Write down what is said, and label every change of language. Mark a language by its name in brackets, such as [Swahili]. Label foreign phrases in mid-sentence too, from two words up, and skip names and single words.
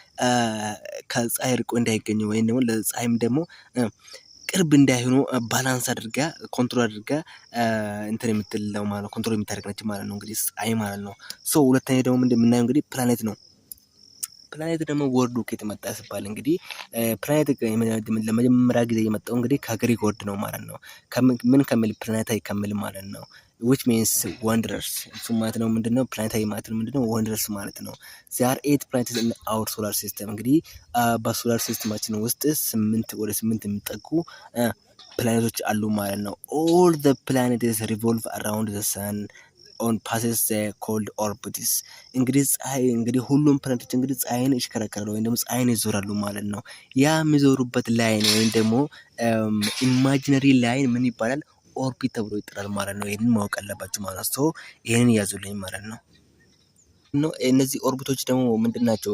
[Amharic] ከፀሐይ ርቆ እንዳይገኙ ወይም ደግሞ ለፀሐይም ደግሞ ቅርብ እንዳይሆኑ ባላንስ አድርጋ ኮንትሮል አድርጋ እንትን የምትለው ማለት ነው። ኮንትሮል የምታደርግ ነች ማለት ነው እንግዲህ ፀሐይ ማለት ነው። ሶ ሁለተኛ ደግሞ እንደምናየው እንግዲህ ፕላኔት ነው። ፕላኔት ደግሞ ወርዱ ከየት መጣ ሲባል እንግዲህ ፕላኔት ለመጀመሪያ ጊዜ የመጣው እንግዲህ ከግሪክ ወርድ ነው ማለት ነው። ምን ከሚል ፕላኔታዊ ከሚል ማለት ነው። [English] which means wonders [Amharic] እሱ ማለት ነው ምንድነው? ፕላኔታዊ ማለት ነው ምንድነው? ወንደርስ ማለት ነው። [English] there are 8 planets in our solar system [Amharic] እንግዲህ በሶላር ሲስተማችን ውስጥ ወደ 8 የሚጠጉ ፕላኔቶች አሉ ማለት ነው። [English] all the planets revolve around the sun on passes the cold orbits [Amharic] እንግዲህ ፀሐይ እንግዲህ ሁሉም ፕላኔቶች እንግዲህ ፀሐይን ይሽከረከራሉ ወይም ደግሞ ፀሐይን ይዞራሉ ማለት ነው። ያ የሚዞሩበት ላይን ወይም ደግሞ ኢማጂነሪ ላይን ምን ይባላል? ኦርቢት ተብሎ ይጠራል ማለት ነው። ይሄንን ማወቅ አለባችሁ ማለት ነው። ይሄንን ያዙልኝ ማለት ነው። እነዚህ ኦርቢቶች ደግሞ ምንድናቸው?